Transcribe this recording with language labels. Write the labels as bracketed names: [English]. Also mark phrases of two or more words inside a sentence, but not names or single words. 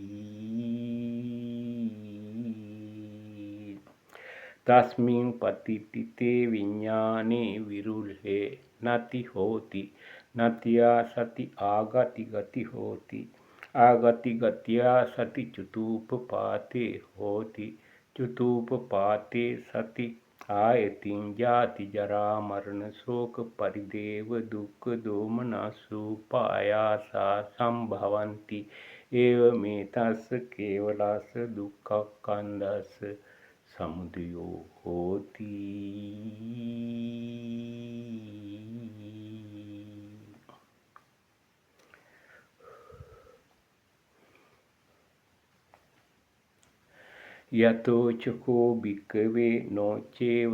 [Pali] තස්මින් පතිට්ඨිතේ විඤ්ඤාණේ විරුල්හේ නති හෝති නතියා සති ආගති ගති හෝති ආගති ගතියා සති චුතූපපාතේ හෝති චුතූපපාතේ සති ආයතින් ජාති ජරා මරණ ශෝක පරිදේව දුක්ඛ දෝමනස්සු පායාසා සම්භවಂತಿ ඒව මේතස්ස කේවලස්ස දුක්ඛක්ඛන්දස්ස සමුදයෝ හෝති. යතෝ චකෝ භික්ඛවේ නොචේව